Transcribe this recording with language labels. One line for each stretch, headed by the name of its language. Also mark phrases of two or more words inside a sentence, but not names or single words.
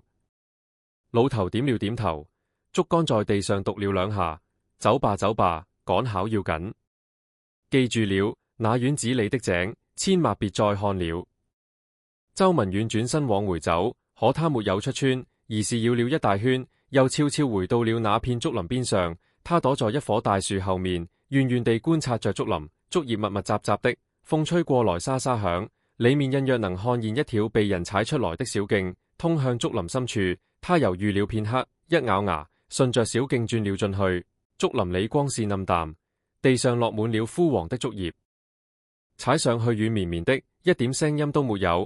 Chinese: 老頭點了點頭，竹竿在地上讀了2下：走吧走吧，趕考要緊。記住了，那院子裏的井，千萬別再看了。周文遠轉身往回走，可他沒有出村，而是繞了一大圈，又悄悄回到了那片竹林邊上。他躲在一棵大樹後面，遠遠地觀察着竹林，竹葉密密雜雜的，風吹過來沙沙響，裏面隱約能看見一條被人踩出來的小徑，通向竹林深處。他猶豫了片刻，一咬牙，順着小徑轉了進去。竹林裏光線暗淡，地上落滿了枯黃的竹葉，踩上去軟綿綿的，一點聲音都沒有。